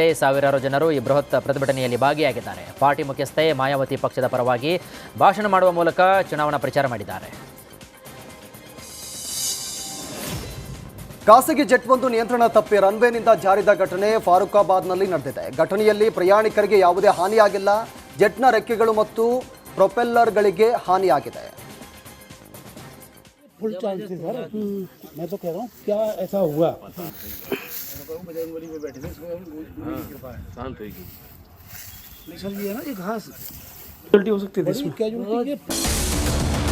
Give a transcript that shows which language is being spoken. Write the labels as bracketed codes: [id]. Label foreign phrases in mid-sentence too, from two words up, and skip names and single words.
[kn] ಸಾವಿರಾರು ಜನರು ಈ ಬೃಹತ್ ಪ್ರತಿಭಟನೆಯಲ್ಲಿ ಭಾಗಿಯಾಗಿದ್ದಾರೆ. ಪಾರ್ಟಿ ಮುಖ್ಯಸ್ಥೆ ಮಾಯಾವತಿ ಪಕ್ಷದ ಪರವಾಗಿ ಭಾಷಣ ಮಾಡುವ ಮೂಲಕ ಚುನಾವಣಾ ಪ್ರಚಾರ ಮಾಡಿದ್ದಾರೆ. ಖಾಸಗಿ ಜೆಟ್-1 ನಿಯಂತ್ರಣ ತಪ್ಪಿ ರನ್ವೇನಿಂದ ಜಾರಿದ ಘಟನೆ ಫಾರೂಕಾಬಾದ್ನಲ್ಲಿ ನಡೆದಿದೆ. ಘಟನೆಯಲ್ಲಿ ಪ್ರಯಾಣಿಕರಿಗೆ ಯಾವುದೇ ಹಾನಿಯಾಗಿಲ್ಲ. ಜೆಟ್ನ ರೆಕ್ಕೆಗಳು ಮತ್ತು ಪ್ರೊಪೆಲ್ಲರ್ಗಳಿಗೆ ಹಾನಿಯಾಗಿದೆ. [en] full chance [hi] थी सर मैं तो कह रहा हूँ क्या ऐसा हुआ शांत है ना ये घास हो सकती थी इसमें क्या